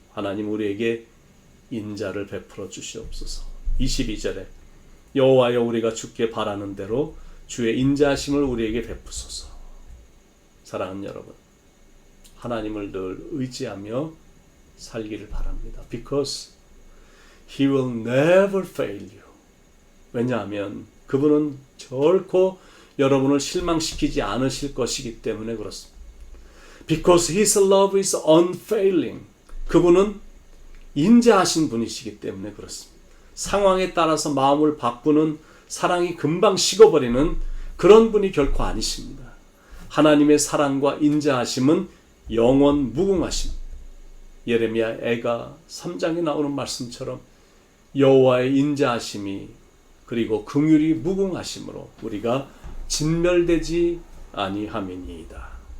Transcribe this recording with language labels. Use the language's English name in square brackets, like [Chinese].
[Korean] 하나님 우리에게 인자를 베풀어 주시옵소서. 22절에 여호와여 우리가 주께 바라는 대로 주의 인자하심을 우리에게 베푸소서. 사랑하는 여러분, 하나님을 늘 의지하며 살기를 바랍니다. [English] Because He will never fail you. [Korean] 왜냐하면 그분은 결코 여러분을 실망시키지 않으실 것이기 때문에 그렇습니다. [English] Because His love is unfailing. [Korean] 그분은 인자하신 분이시기 때문에 그렇습니다. 상황에 따라서 마음을 바꾸는 사랑이 금방 식어버리는 그런 분이 결코 아니십니다. 하나님의 사랑과 인자하심은 영원 무궁하심. 예레미야 애가 3장에 나오는 말씀처럼 여호와의 인자하심이 그리고 긍휼이 무궁하심으로 우리가 진멸되지 아니함이니이다.